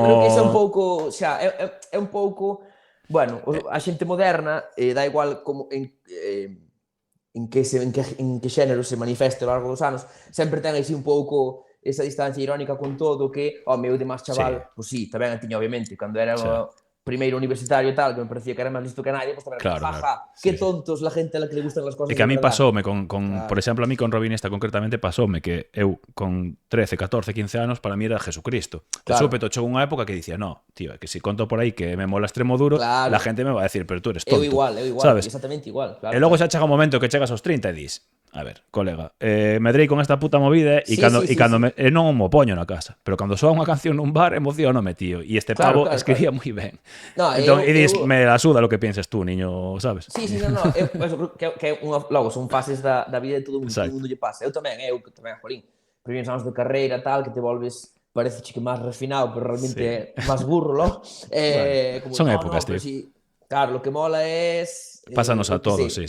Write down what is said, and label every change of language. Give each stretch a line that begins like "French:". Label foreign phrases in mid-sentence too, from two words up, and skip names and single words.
Galician: Eu creo que iso é un pouco, xa, é un pouco, bueno, a xente moderna dá igual como en que xénero se manifeste ao largo dos anos, sempre ten así un pouco esa distancia irónica con todo que, meu de máis chaval, pois sí, tamén a tiña, obviamente, cando era primeiro universitario e tal, que me parecía que era máis listo que nadie, pues tamén, jaja,
Spanish: qué tontos la gente a la que le gustan las cosas.
Galician: E que a mí pasoume, por exemplo, a mí con Robin Iniesta concretamente pasoume que eu con 13, 14, 15 anos para mí era Jesucristo. De súpeto chegou unha época que dicía, no, tío, que si conto por aí que me mola extremo duro,
Spanish: la gente me va a decir, pero tú eres tonto.
Galician: Eu igual, sabes? exactamente igual. Claro, e logo xa chega un momento que chegas aos 30 e dis, a ver, colega, medrei con esta puta movida e cando non mo poño na casa, pero cando soa unha canción nun bar emocionome, tío, e este pavo escribía moi ben. Entón, e dis,
Spanish: me la suda lo que pienses tú, niño, sabes?
Galician: Sí, no, que logo son fases da vida de todo o mundo lle pasa. Eu tamén, jolín, primeiros anos de carreira, tal, que te volves, parece que máis refinado, pero realmente é máis burro, logo. Son épocas, tío.
Spanish: Claro, lo que mola es...
Galician: Pásanos a todos, sí.